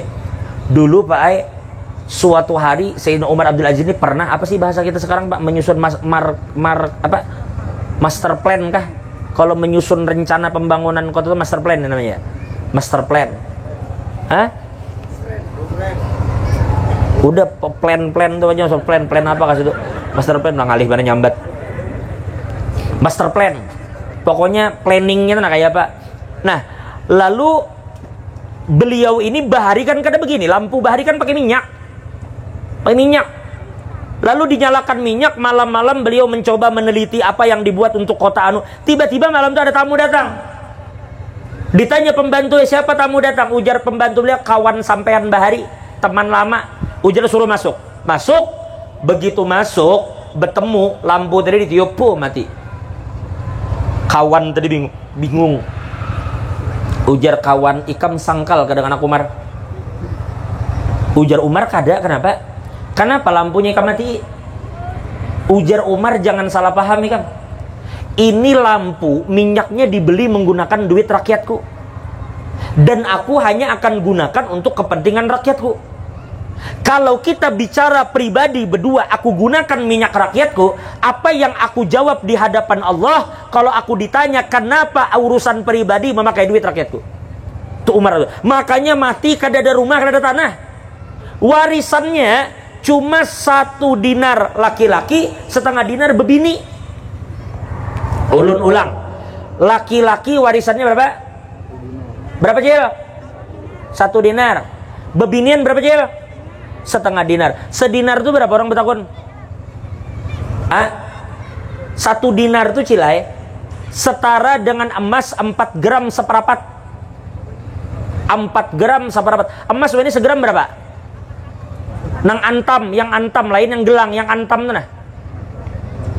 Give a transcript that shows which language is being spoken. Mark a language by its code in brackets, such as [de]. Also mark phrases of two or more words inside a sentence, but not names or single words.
[id] Dulu Pak Ai, suatu hari Sayyidina Umar Abdul Aziz ini pernah, apa sih bahasa kita sekarang Pak, menyusun [en] master plan [id] kah? Kalau menyusun rencana pembangunan kota itu [en] master plan [id] namanya. [en] Master plan. Hah? [id] Udah plan tuh aja, plan apa kasih itu? [en] Master plan, [bjn] ngalih mana nyambat. [en] Master plan, [id] pokoknya planningnya nah kayak apa. Nah, lalu beliau ini bahari kan kada begini, lampu bahari kan pakai minyak. Lalu dinyalakan minyak, malam-malam beliau mencoba meneliti apa yang dibuat untuk kota anu. Tiba-tiba malam itu ada tamu datang. Ditanya pembantu, siapa tamu datang? Ujar pembantu beliau, kawan sampean bahari, teman lama. Ujar suruh masuk. Begitu masuk, bertemu, lampu tadi ditiup, mati. Kawan tadi bingung. [bjn] Ujar kawan, ikam sangkal kadang anak Umar. Ujar Umar, kada, kenapa? [id] Kenapa lampunya ikam mati? Ujar Umar, jangan salah paham ikam. Ini lampu, minyaknya dibeli menggunakan duit rakyatku. Dan aku hanya akan gunakan untuk kepentingan rakyatku. Kalau kita bicara pribadi berdua, aku gunakan minyak rakyatku, apa yang aku jawab di hadapan Allah kalau aku ditanya kenapa urusan pribadi memakai duit rakyatku? Itu Umar. Makanya mati, kada ada rumah, kada ada tanah. Warisannya cuma 1 dinar laki-laki, 1/2 dinar bebini. [bjn] Ulun ulang. [id] Laki-laki warisannya berapa? Berapa Cil? 1 dinar. Bebinian berapa Cil? 1/2 dinar. Sedinar itu berapa orang bertakun? 1 dinar itu Cilai setara dengan emas 4 gram seperempat. 4 gram seperempat. Emas ini segram berapa? [bjn] Nang antam, yang antam lain yang gelang, yang antam tuh nah.